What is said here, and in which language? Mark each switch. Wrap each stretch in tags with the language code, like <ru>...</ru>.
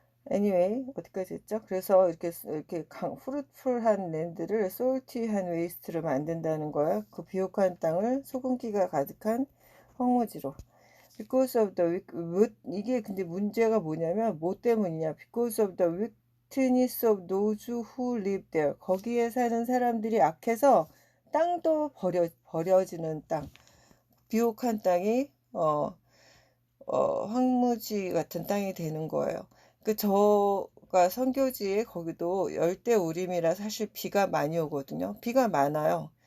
<ko>anyway, 어디까지 했죠? 그래서 이렇게</ko> <en>후루풀한 랜드를 솔티한 웨이스트로</en> <ko>만든다는 거예요. 그 비옥한 땅을 소금기가 가득한 황무지로.</ko> <en>Because of the</en> <ko>이게 근데 문제가 뭐냐면 뭐 때문이냐?</ko> <en>Because of the wickedness of those who live there.</en> <ko>거기에 사는 사람들이 악해서 땅도 버려지는 땅. 비옥한 땅이 황무지 같은 땅이 되는 거예요. 저가 선교지에 거기도 열대우림이라 사실 비가 많이 오거든요. 비가 많아요.</ko>